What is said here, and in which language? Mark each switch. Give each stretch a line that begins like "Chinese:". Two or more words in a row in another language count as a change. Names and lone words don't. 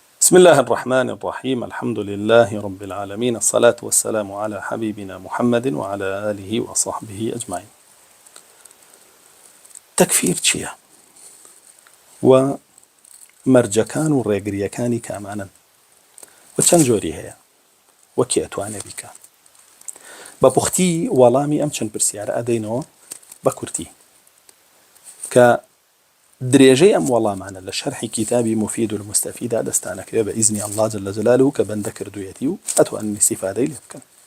Arabic: بسم الله الرحمن الرحيم. الحمد لله رب العالمين، الصلاة والسلام على حبيبنا محمد وعلى آله وصحبه أجمعين.
Central Kurdish: تكفير چییە؟ و مەرجەکان و ڕێگریەکانی کامانن و چەند جۆری هەیە و کێ ئەتوانێ بیکە؟ بە پوختی وەڵامی ئەم چەند پرسیارە ئەدەینەوە بە کورتی کە درێژەی ئەم وەڵامانە لە شەرحی کتابی مفید المستەفیدا دەستانەکرێ بە ئیزنی
Arabic: الله جل جلاله
Central Kurdish: کە بەندە کردوویەتی و ئەتوانن استیفادەی لێ بکەن.